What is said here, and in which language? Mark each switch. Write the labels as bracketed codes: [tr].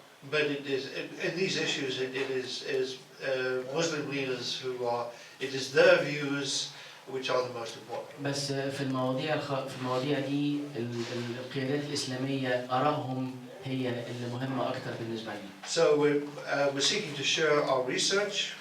[en] But it is in these issues it is Muslim leaders who are it is their views which are the most important. [ar] بس في المواضيع دي القيادات الإسلامية آرائهم هي اللي مهمة أكتر بالنسبة لنا. [en] So we're seeking to share our research.